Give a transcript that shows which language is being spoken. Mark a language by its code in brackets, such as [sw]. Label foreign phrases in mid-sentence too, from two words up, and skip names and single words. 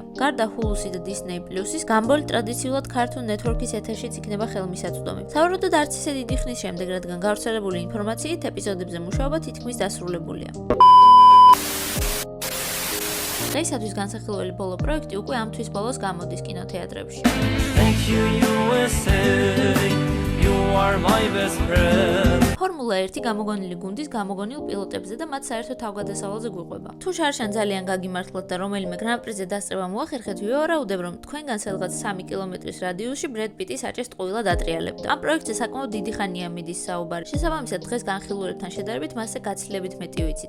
[ka] გარდა Hulu-ი და Disney Plus-ის, გამბოლი ტრადიციულად Cartoon Network-ის ეთერშიც იქნება ხელმისაწვდომი. სავარაუდოდ არც ისე დიდი ხნის შემდეგ, რადგან გავრცელებული ინფორმაციით ეპიზოდებზე მუშაობა თითქმის დასრულებულია. დღეისათვის განსახილველი ბოლო პროექტი უკვე ამ თვის ბოლოს გამოდის კინოთეატრებში. [en] Thank you USA, you are my best friend. [ka] ფორმულა 1 გამოგონილი გუნდის გამოგონილ პილოტებზე და მათ საერთო თავგადასავალზე გვიყვება. თუ შარშან ძალიან გაგიმართლოთ და რომელიმე გრან-პრიზე დასწრება მოახერხეთ, ვივარაუდებ, რომ თქვენგან სადღაც 3 კილომეტრის რადიუსში ბრედ პიტი საჭეს ტყუილად ატრიალებდა. ამ პროექტზე საკმაოდ დიდი ხანია მიდის საუბარი. შესაბამისად, დღეს განხილულებთან შედარებით მასზე გაცილებით მეტი ვიცით.